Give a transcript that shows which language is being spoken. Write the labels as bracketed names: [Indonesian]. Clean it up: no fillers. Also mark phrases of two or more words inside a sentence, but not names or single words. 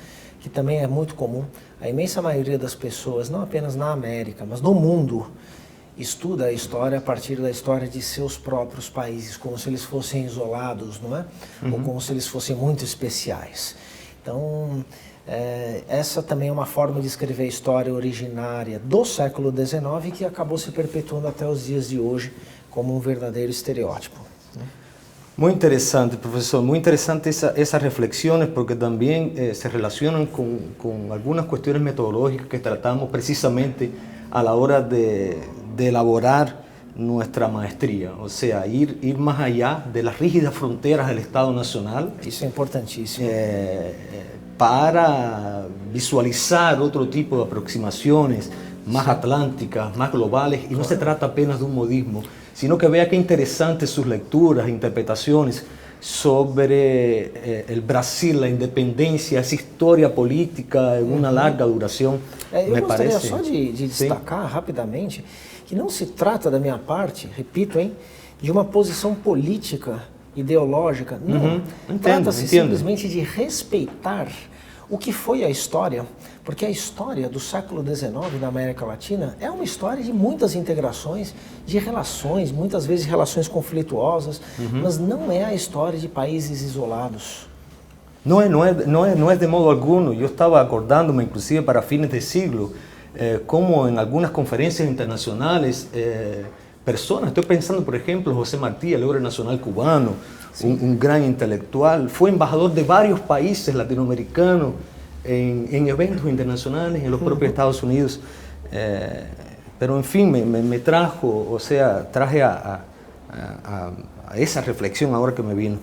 [Portuguese] Que também é muito comum. A imensa maioria das pessoas, não apenas na América, mas no mundo, estuda a história a partir da história de seus próprios países, como se eles fossem isolados, não é? Ou como se eles fossem muito especiais. Então, essa também é uma forma de escrever a história originária do século XIX que acabou se perpetuando até os dias de hoje como um verdadeiro estereótipo. [Spanish] Muy interesante, profesor, muy interesante esas reflexiones porque también se relacionan con algunas cuestiones metodológicas que tratamos precisamente a la hora de elaborar nuestra maestría, o sea, ir más allá de las rígidas fronteras del Estado Nacional. [Portuguese] Isso é importantíssimo. [Spanish] Para visualizar otro tipo de aproximaciones más atlánticas, más globales, y no se trata apenas de un modismo, sino que vea qué interesantes sus lecturas, interpretaciones sobre el Brasil, la independencia, esa historia política en una larga duración. [Portuguese] Eu gostaria só de destacar rapidamente que não se trata da minha parte, repito, de uma posição política, ideológica, não. Trata-se simplesmente de respeitar o que foi a história, porque a história do século XIX da América Latina é uma história de muitas integrações, de relações, muitas vezes relações conflituosas, mas não é a história de países isolados. [Spanish] No es de modo alguno. Yo estaba acordándome, inclusive para fines de siglo, como en algunas conferencias internacionales, personas, estoy pensando por ejemplo José Martí, el héroe nacional cubano, un gran intelectual, fue embajador de varios países latinoamericanos en eventos internacionales en los propios Estados Unidos, pero en fin, me trajo, o sea, traje a esa reflexión ahora que me vino.